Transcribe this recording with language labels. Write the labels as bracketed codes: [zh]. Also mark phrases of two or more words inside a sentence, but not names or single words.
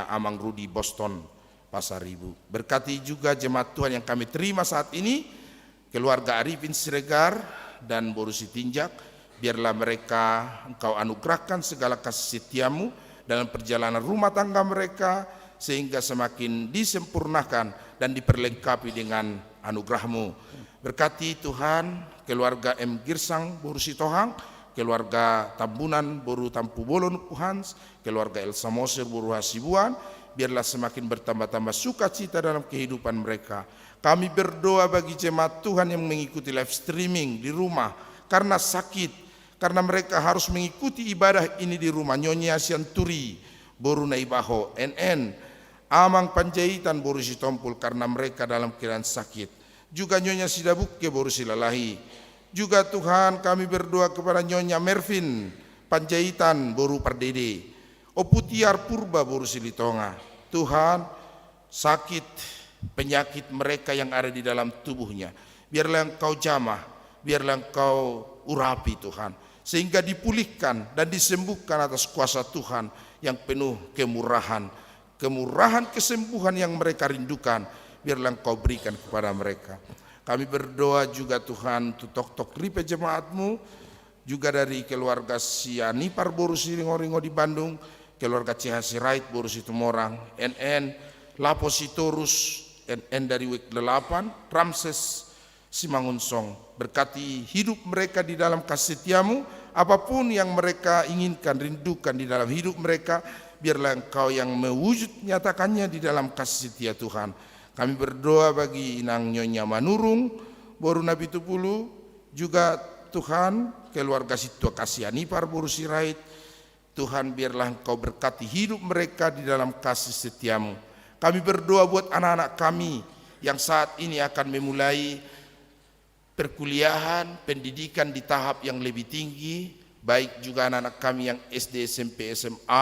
[id] Amang Rudi Boston Pasaribu. Berkati juga jemaat Tuhan yang kami terima saat ini, keluarga Arifin Siregar dan Boru Sitinjak. Biarlah mereka Engkau anugerahkan segala kasih setiamu dalam perjalanan rumah tangga mereka, sehingga semakin disempurnakan dan diperlengkapi dengan anugerah-Mu. Berkati Tuhan keluarga M. Girsang Boru Sitohang, keluarga Tambunan Boru Tampu Bolon Puhans, keluarga Elsa Moser Boru Hasibuan. Biarlah semakin bertambah-tambah sukacita dalam kehidupan mereka. Kami berdoa bagi jemaat Tuhan yang mengikuti [en] live streaming [id] di rumah karena sakit, karena mereka harus mengikuti ibadah ini di rumah. Nyonya Sianturi Boru Naibaho NN, Amang Panjaitan Boru Sitompul karena mereka dalam keadaan sakit. Juga Nyonya Sidabuke Boru Silalahi. Juga Tuhan kami berdoa kepada Nyonya Mervin Panjaitan Boru Pardede, Oputiar Purba Boru Silitonga. Tuhan, sakit penyakit mereka yang ada di dalam tubuhnya, biarlah Engkau jamah, biarlah Engkau urapi Tuhan, sehingga dipulihkan dan disembuhkan atas kuasa Tuhan yang penuh kemurahan. Kemurahan kesembuhan yang mereka rindukan, biarlah Engkau berikan kepada mereka. Kami berdoa juga Tuhan untuk tok-tok ripe jemaat-Mu, juga dari keluarga Sianipar Boru Siringo-ringo di Bandung, keluarga CH Sirait Boru Situmorang, NN Lapo Sitorus, NN dari Wik 8, Ramses Simangunsong. Berkati hidup mereka di dalam kasih setiamu, apapun yang mereka inginkan, rindukan di dalam hidup mereka, biarlah Engkau yang mewujud nyatakannya di dalam kasih setia Tuhan. Kami berdoa bagi Inang Nyonya Manurung Boru Nabi Tupulu, juga Tuhan keluarga Situa Kasianipar Boru Sirait. Tuhan, biarlah Engkau berkati hidup mereka di dalam kasih setiamu. Kami berdoa buat anak-anak kami yang saat ini akan memulai perkuliahan, pendidikan di tahap yang lebih tinggi, baik juga anak-anak kami yang SD, SMP, SMA.